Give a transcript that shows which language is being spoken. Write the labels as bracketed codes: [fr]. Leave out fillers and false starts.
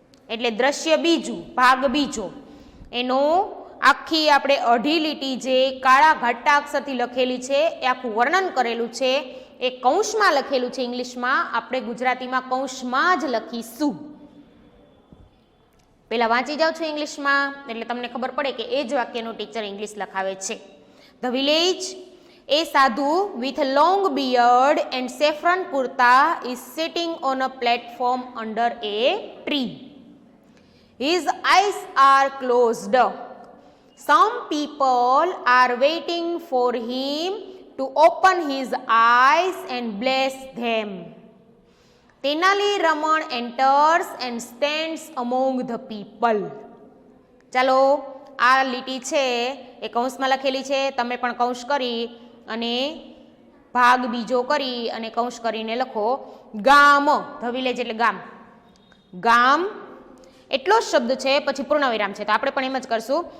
[gu] એટલે દ્રશ્ય બીજું, ભાગ બીજો. એનો આખી આપણે અઢી લીટી જે કાળા ઘાટા અક્ષરથી લખેલી છે એ આખું વર્ણન કરેલું છે. એ કૌંસમાં લખેલું છે ઇંગ્લિશમાં, આપણે ગુજરાતીમાં કૌંસમાં જ લખીશું. પહેલા વાંચી જાઓ છો ઇંગ્લિશમાં એટલે તમને ખબર પડે કે એ જ વાક્યનું ટીચર ઇંગ્લિશ લખાવે છે. [en] The village, a sadhu with a long beard and saffron kurta is sitting on a platform under a tree. His eyes are closed. Some people are waiting for him to open his eyes and bless them. Tenali Raman enters and stands among the people. [gu] ચાલો આ લીટી છે એ કૌંસમાં લખેલી છે, તમે પણ કૌંસ કરી અને ભાગ બીજો કરી અને કૌંસ કરીને લખો. ગામ, [en] the village [gu] એટલે ગામ. ગામ એટલો જ શબ્દ છે, પછી પૂર્ણવિરામ છે, તો આપણે પણ એમ જ કરશું.